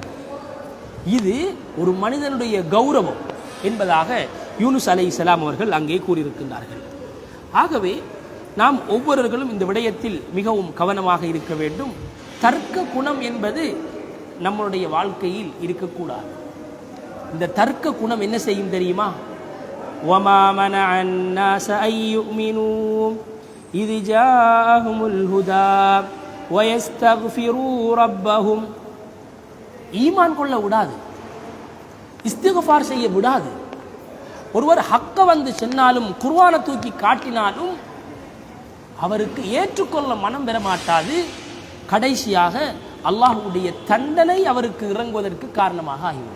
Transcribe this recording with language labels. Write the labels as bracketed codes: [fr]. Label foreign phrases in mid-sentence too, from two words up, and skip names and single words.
[ta] இது ஒரு மனிதனுடைய கௌரவம் என்பதாக யூனுஸ் அலைஹிஸ்ஸலாம் அவர்கள் அங்கே கூறியிருக்கின்றார்கள். ஆகவே நாம் ஒவ்வொருவர்களும் இந்த விடயத்தில் மிகவும் கவனமாக இருக்க வேண்டும். தர்க்க குணம் என்பது நம்மளுடைய வாழ்க்கையில் இருக்கக்கூடாது. இந்த தர்க்க குணம் என்ன செய்யும் தெரியுமா? [ar] وَمَا مَنَعَ النَّاسَ أَن يُؤْمِنُوا إِذْ جَاءَهُمُ الْهُدَى وَيَسْتَغْفِرُوا رَبَّهُمْ. [ta] ஈமான் கொள்ள விடாது, இஸ்திக்ஃபார் செய்ய விடாது. ஒருவர் ஹக்க வந்து சொன்னாலும் குர்ஆனை தூக்கி காட்டினாலும் அவருக்கு ஏற்றுக்கொள்ள மனம் பெற மாட்டாது. கடைசியாக அல்லாஹ்வுடைய தண்டனை அவருக்கு இறங்குவதற்கு காரணமாக ஆகிவிடும்.